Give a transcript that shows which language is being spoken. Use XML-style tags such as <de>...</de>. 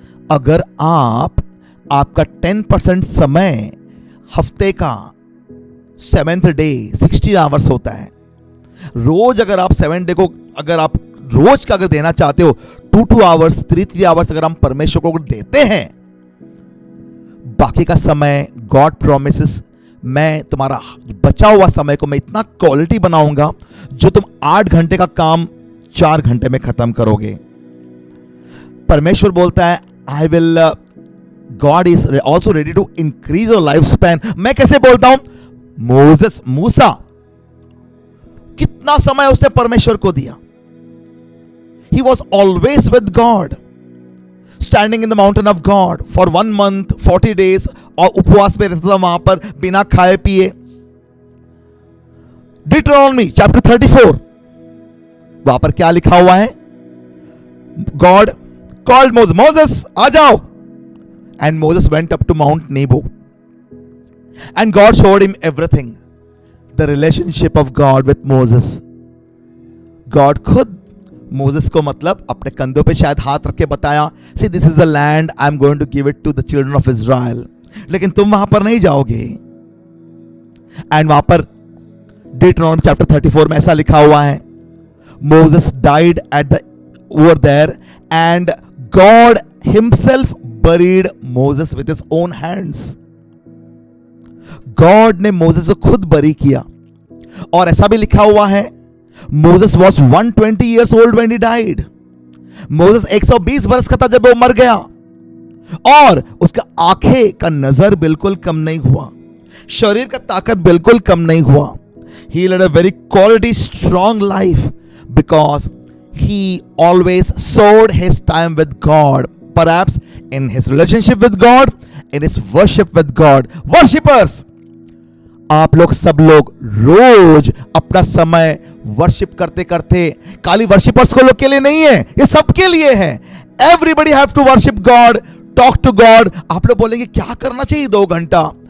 <hi>अगर आपका 10% समय हफ्ते का 7th डे 16 आवर्स होता है, रोज अगर आप 7 डे को अगर आप रोज का अगर देना चाहते हो 2 आवर्स 3 आवर्स अगर हम परमेश्वर को देते हैं, बाकी का समय</hi> <en>God promises,</en> <hi>मैं तुम्हारा बचा हुआ समय को मैं इतना क्वालिटी बनाऊंगा जो तुम 8 घंटे का काम 4 घंटे में खत्म करोगे। परमेश्वर बोलता है</hi> <en>I will, God is also ready to increase your life span.</en> <hi>मैं कैसे बोलता हूं? मूसा कितना समय उसने परमेश्वर को दिया?</hi> <en>He was always with God, standing in the mountain of God for 1 month 40 days,</en> <hi>और उपवास में रहता था वहां पर बिना खाए पिए। Deuteronomy chapter 34, वहां पर क्या लिखा हुआ है?</hi> <en>God called Moses, Moses</en> <hi>आ जाओ,</hi> <en>and Moses went up to Mount Nebo, and God showed him everything, the relationship of God with Moses।</en> <hi>God खुद मोसेस को मतलब अपने कंधों पे शायद हाथ रख के बताया,</hi> <en>see this is the land, I am going to give it to the children of Israel,</en> <hi>लेकिन तुम वहां पर नहीं जाओगे।</hi> <en>and</en> <hi>वहां पर डिट्रोनॉमी चैप्टर 34 में ऐसा लिखा हुआ है,</hi> <en>Moses died at the over there and God himself buried Moses with his own hands.</en> <hi>God ने मोसेस को खुद बरी किया। और ऐसा भी लिखा हुआ है,</hi> <en>Moses was 120 years old when he died.</en> <hi>Moses 120 वर्ष का था जब वो मर गया, और उसका आंखें का नजर बिल्कुल कम नहीं हुआ, शरीर का ताकत बिल्कुल कम नहीं हुआ।</hi> <en>He led a very quality strong life because he always sowed his time with God, perhaps in his relationship with God, in his worship with God.</en> <hi>Worshippers, आप लोग सब लोग रोज अपना समय वर्शिप करते करते, खाली वर्शिपर्स को लोग के लिए नहीं है, ये सबके लिए है।</hi> <en>Everybody have to worship God, talk to God.</en> <hi>आप लोग बोलेंगे क्या करना चाहिए 2 घंटा?</hi>